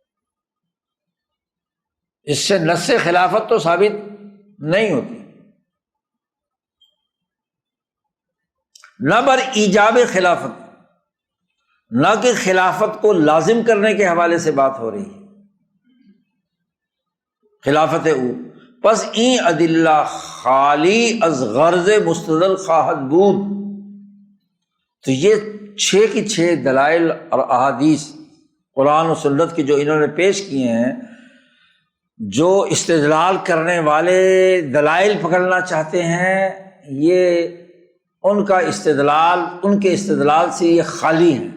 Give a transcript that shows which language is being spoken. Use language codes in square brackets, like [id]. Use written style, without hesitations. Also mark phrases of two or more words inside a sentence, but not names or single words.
[ur] اس سے نص خلافت تو ثابت نہیں ہوتی، [fa] نہ بر ایجاب خلافت، [ur] نہ کہ خلافت کو لازم کرنے کے حوالے سے بات ہو رہی ہے، [fa] خلافت او پس این ادلہ خالی از غرض مستدل خواہد بود۔ [ur] تو یہ 6 کی 6 دلائل اور احادیث قرآن و سنت کی جو انہوں نے پیش کیے ہیں، جو استدلال کرنے والے دلائل پکڑنا چاہتے ہیں، یہ ان کا استدلال، ان کے استدلال سے یہ خالی ہیں۔